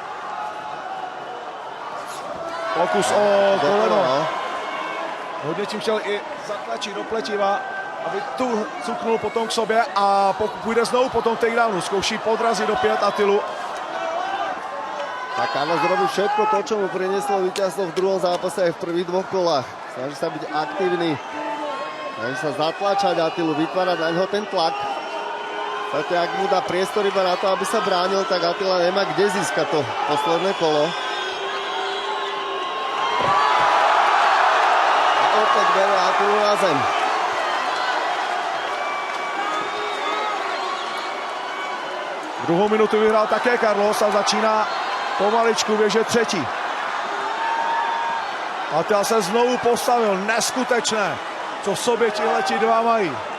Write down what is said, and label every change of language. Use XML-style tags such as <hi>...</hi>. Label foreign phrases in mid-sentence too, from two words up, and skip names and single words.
<cs>Pokus o koleno. Hodně tím chtěl i zatlačit do pletiva, aby tu cuknul potom k sobě a pokud půjde znovu potom takedownu, zkouší podrazit opět Attilu.</cs> <sk>Tak Carlos robí všetko to, čo mu prinieslo víťazstvo v druhom zápase aj v prvých dvoch kolách. Snaží sa byť aktívny, snaží sa zatlačať Attilu, vytvárať na ňo ten tlak. Preto ak mu dá priestor iba na to, aby sa bránil, tak Attila nemá kde získať to posledné kolo. A opäť bere Attilu na zem.</sk> <cs>Druhou minutu vyhrál také Carlos a začíná pomaličku běžet třetí. Attila se znovu postavil, neskutečné, co v sobě tihleti dva mají.</cs>